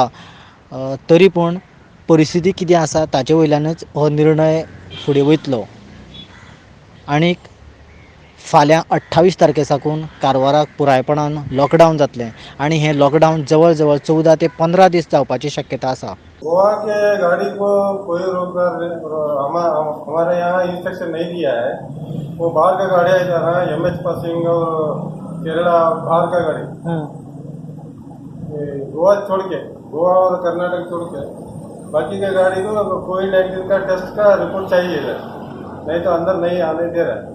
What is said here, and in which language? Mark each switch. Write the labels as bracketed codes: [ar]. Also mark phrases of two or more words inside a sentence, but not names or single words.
[kok] तरी पूण परिस्थिती कितें आसा ताचे वयल्यानच हो निर्णय फुडें वयतलो. आनीक फाल्यां 28 तारखे साकून कारवाराक पुरायपणान लॉकडावन जातलें आनी हें लॉकडावन जवळ जवळ 14 ते 15 दीस जावपाची शक्यता आसा. [hi] गोवा के गाड़ी को कोई रोककर हमारे यहाँ इंस्ट्रक्शन नहीं दिया है. वो बाहर का गाड़ी है जा रहा है, MH पासिंग और केरला बाहर का गाड़ी, गोवा छोड़ के, गोवा और कर्नाटक छोड़ के बाकी के गाड़ी को कोविड-19 का टेस्ट का रिपोर्ट चाहिए है, नहीं तो अंदर नहीं आने दे रहा है.